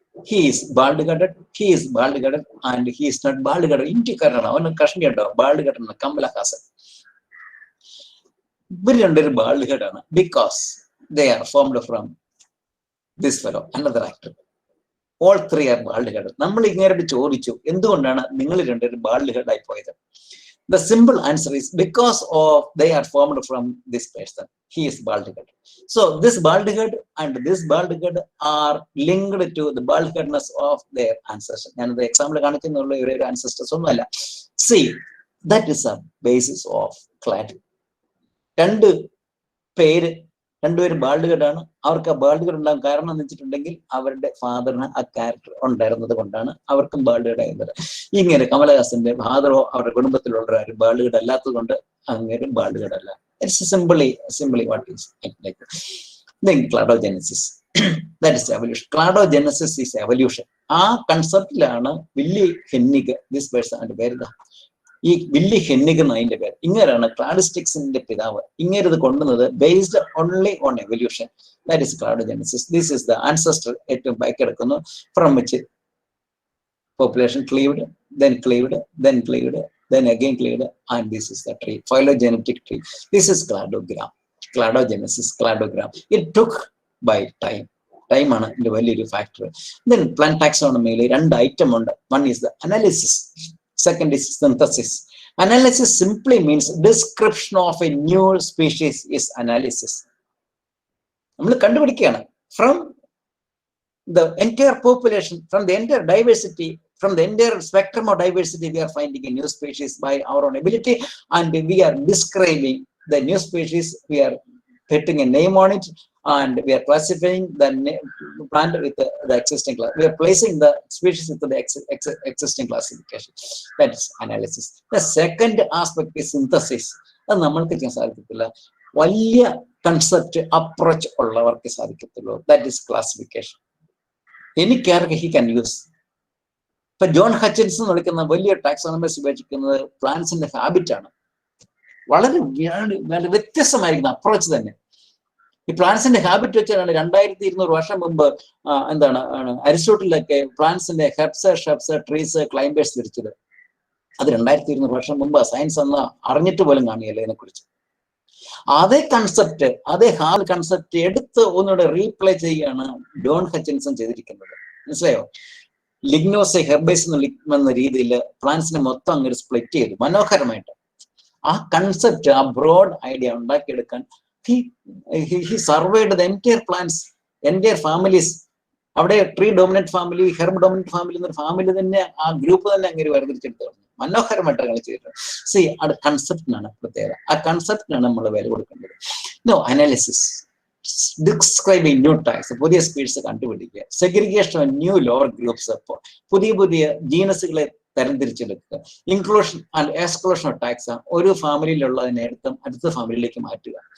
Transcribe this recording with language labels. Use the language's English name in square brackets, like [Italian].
[English] He is bald-headed, and he is not bald-headed. [Malayalam] ഇന്ത്യക്കാരനാണ്, അവന് കഷ്ണി ഉണ്ടാവും. [English] bald-headed Kamal Haasan. [Malayalam] ഇവർ 2 bald-headed ആണ്. [English] Because they are formed from this fellow, another actor. All 3 are bald-headed. [Malayalam] നമ്മൾ ഇങ്ങനെ ചോദിച്ചു, എന്തുകൊണ്ടാണ് നിങ്ങൾ 2 bald-headed ആയി പോയത്? [English] The simple answer is because of they are formed from this person. He is bald-headed. So this bald-head and this bald-head are linked to the bald-headedness of their ancestors. [Malayalam] ഞാൻ ഇത് example കാണിക്കുന്നുള്ള ഇവരുടെ ancestors ഒന്നുമല്ല. [English] See, that is a basis of clade. [Malayalam] 2 പേര്, 2 പേരും ബാൾഡ്ഹെഡ് ആണ്. അവർക്ക് ആ ബാൾഡ്ഹെഡ് ഉണ്ടാകും. കാരണം എന്ന് വെച്ചിട്ടുണ്ടെങ്കിൽ അവരുടെ ഫാദറിന് ആ ക്യാരക്ടർ ഉണ്ടായിരുന്നത് കൊണ്ടാണ് അവർക്കും ബാൾഡ്ഹെഡ് ആയിരുന്നത്. ഇങ്ങനെ കമലഹാസന്റെ ഫാദറോ അവരുടെ കുടുംബത്തിലുള്ളവരും ബാൾഡ്ഹെഡ് അല്ലാത്തത് കൊണ്ട് അങ്ങനെ ബാൾഡ്ഹെഡ് അല്ല. [English] It's simply what is like. Then cladogenesis. That is evolution. Cladogenesis is evolution. [Malayalam] ആ കൺസെപ്റ്റിലാണ് [English] Willi Hennig, this person, പേര് [Malayalam] ഈ വില്ലി ഹെന്നിഗ് എന്നതിന്റെ പേര്. ഇങ്ങനെയാണ് ക്ലാഡിസ്റ്റിക്സിന്റെ പിതാവ്. ഇങ്ങനെ ഇത് കൊണ്ടുവന്നത് [English] Based only on evolution. That is cladogenesis. This is the ancestor [Malayalam] ഏറ്റവും ബാക്കിയെടുക്കുന്നു, [English] From which population cleaved, then cleaved, then cleaved, then again cleaved, and this is the tree, phylogenetic tree. This is cladogram, cladogenesis, cladogram. It took by time. Time [Malayalam] ആണ് ഇതിന്റെ വലിയൊരു [English] Factor. Then plant taxonomy രണ്ട് item ഉണ്ട്. One is the analysis, second is synthesis. Analysis simply means description of a new species is analysis. [Malayalam] നമ്മൾ കണ്ടുപിടിക്കുകയാണ് [English] from the entire population, from the entire diversity, from the entire spectrum of diversity, we are finding a new species by our own ability, and we are describing the new species. We are putting a name on it, and we are classifying the plant with the existing class. We are placing the species with the existing classification. That is analysis. The second aspect is synthesis. [Malayalam] അത് നമ്മൾക്ക് ചെയ്യാൻ സാധിക്കത്തില്ല, വലിയ concept approach ഉള്ളവർക്ക് സാധിക്കത്തുള്ളൂ. [English] That is classification. Any character he can use. [Malayalam] ഇപ്പൊ John Hutchinson എന്ന് വിളിക്കുന്ന വലിയ ടാക്സോണമിസ്റ്റ് ഉപയോഗിക്കുന്നത് പ്ലാന്റ്സിന്റെ ഹാബിറ്റ് ആണ്. വളരെ വ്യത്യസ്തമായിരിക്കുന്ന അപ്രോച്ച് തന്നെ. ഈ പ്ലാന്റ്സിന്റെ ഹാബിറ്റ് വെച്ചാണ് 2200 വർഷം മുമ്പ് അരിസ്റ്റോട്ടിലൊക്കെ പ്ലാന്റ്സിന്റെ ഹെർബ്സ്, ഷെർബ്സ്, ട്രീസ്, ക്ലൈംബേഴ്സ് തിരിച്ചത്. അത് 2200 വർഷം മുമ്പ് സയൻസ് എന്ന് അറിഞ്ഞിട്ട് പോലും കാണിയല്ലേ ഇതിനെക്കുറിച്ച്. അതേ കൺസെപ്റ്റ്, അതേ ഹാൾ കൺസെപ്റ്റ് എടുത്ത് ഒന്നുകൂടെ റീപ്ലേ ചെയ്യുകയാണ് ജോൺ ഹച്ചിൻസൺ ചെയ്തിരിക്കുന്നത്. മനസ്സിലായോ? ലിഗ്നോസ് ഹെർബേസ് എന്ന രീതിയിൽ പ്ലാന്റ്സിനെ മൊത്തം അങ്ങനെ സ്പ്ലിറ്റ് ചെയ്തു മനോഹരമായിട്ട്. ആ കൺസെപ്റ്റ്, ആ ബ്രോഡ് ഐഡിയ ഉണ്ടാക്കിയെടുക്കാൻ [English] he surveyed the entire plants, entire families. [Malayalam] അവിടെ tree dominant family, herb dominant family എന്നൊരു ഫാമിലി തന്നെ, ആ ഗ്രൂപ്പ് തന്നെ അങ്ങനെ വേർതിരിച്ചെടുത്തു മനോഹരമായിട്ട് അങ്ങനെ ചെയ്തിട്ടുണ്ട്. സി, അത് കൺസെപ്റ്റിനാണ് പ്രത്യേകത. ആ കൺസെപ്റ്റിനാണ് നമ്മൾ വില കൊടുക്കേണ്ടത്. [English] no analysis, describing new types, [Malayalam] പുതിയ സ്പീഷീസ് കണ്ടുപിടിക്കുക, [English] segregation of new lower groups, [Malayalam] പുതിയ പുതിയ ജീനസുകളെ തരംതിരിച്ചെടുക്കുക, [English] inclusion and exclusion of taxa, [Malayalam] ഒരു ഫാമിലിയിലുള്ളതിനെ അടുത്ത ഫാമിലിയിലേക്ക് മാറ്റുക.